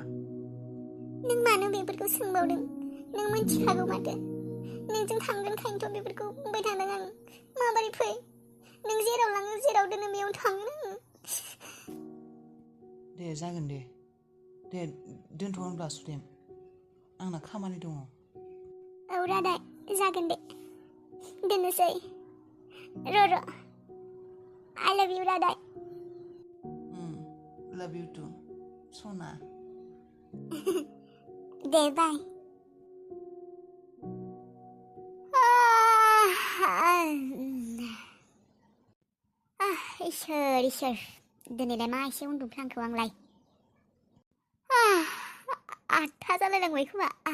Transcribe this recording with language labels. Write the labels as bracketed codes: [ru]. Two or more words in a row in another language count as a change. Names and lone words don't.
[brx] नों मानो बेफोरखौ सोंबावदों नों मिन्थिखागौ माथो नोंजों थांगोन खायनोथ' बेफोरखौ बुंबाय थादों आं माबोरै फै नों जेराव लाङो जेराव दोनो बेयाव थाङो दे जागोन दे दोनथ' होनब्ला सुदेम आंना खामानि दङ औ रादाय जागोन दे दोननोसै र' [en] I love you [brx] रादाय [en] love you too सना [brx] दे बाय इसोर दिनैलाय मा एसे उन्दुफ्लांखौ आंलाय 8:00 जालायलांबाय खोमा